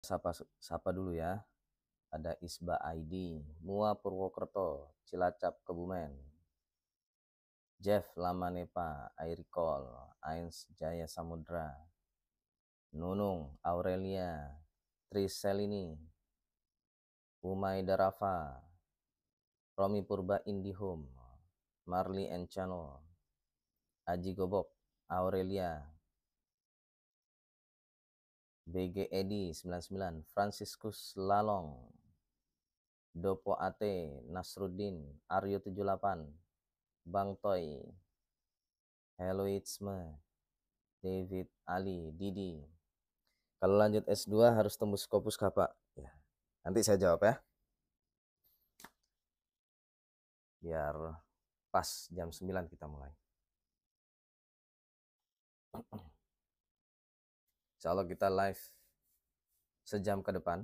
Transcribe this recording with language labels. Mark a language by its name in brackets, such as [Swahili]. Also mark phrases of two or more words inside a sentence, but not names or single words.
[Indonesian] Sapa dulu ya. Ada Isba ID, Mua Purwokerto, Cilacap Kebumen, Jeff Lamanepa, Airicol, Ains Jaya Samudra, Nunung Aurelia, Triselini, Umay Darafa, Romi Purba Indihome, Marley and Channel, Aji Gobok, Aurelia, BG Edi 99, Franciscus Lalong, Dopo Ate, Nasruddin, Aryo 78, Bang Toy, Hello Itzme, David Ali, Didi. Kalau lanjut S2 harus tembus Scopus kah Pak? Ya, nanti saya jawab ya. Biar pas jam 9 kita mulai. [Arabic] إن شاء الله [Indonesian] kita live sejam ke depan.